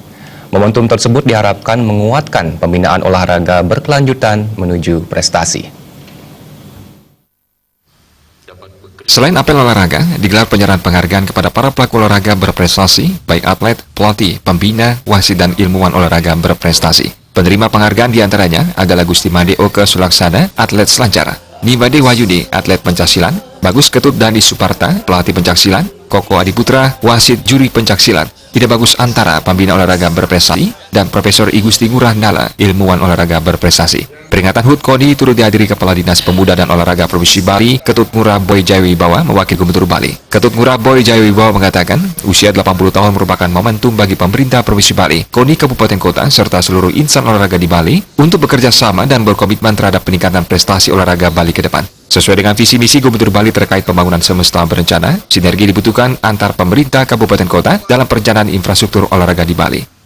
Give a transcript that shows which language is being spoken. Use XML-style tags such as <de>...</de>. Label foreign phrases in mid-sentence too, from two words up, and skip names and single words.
<id>Momentum tersebut diharapkan menguatkan pembinaan olahraga berkelanjutan menuju prestasi. Selain apel olahraga, digelar penyerahan penghargaan kepada para pelaku olahraga berprestasi, baik atlet, pelatih, pembina, wasit, dan ilmuwan olahraga berprestasi. Penerima penghargaan diantaranya adalah Gusti Made Oke Sulaksana, atlet selancar, Nimade Wahyudi, atlet pencaksilat, Bagus Ketut Dandi Suparta, pelatih pencaksilat, Koko Adiputra, wasit juri pencaksilat, Tidak Bagus Antara, pembina olahraga berprestasi, dan Profesor I Gusti Ngurah Nala, ilmuwan olahraga berprestasi. Peringatan HUT KONI turut dihadiri Kepala Dinas Pemuda dan Olahraga Provinsi Bali, Ketut Ngurah Boy Jayawibawa, mewakili Gubernur Bali. Ketut Ngurah Boy Jayawibawa mengatakan, usia 80 tahun merupakan momentum bagi pemerintah Provinsi Bali, KONI Kabupaten Kota, serta seluruh insan olahraga di Bali untuk bekerja sama dan berkomitmen terhadap peningkatan prestasi olahraga Bali ke depan. Sesuai dengan visi misi Gubernur Bali terkait pembangunan semesta berencana, sinergi dibutuhkan antar pemerintah kabupaten kota dalam perencanaan infrastruktur olahraga di Bali.</id>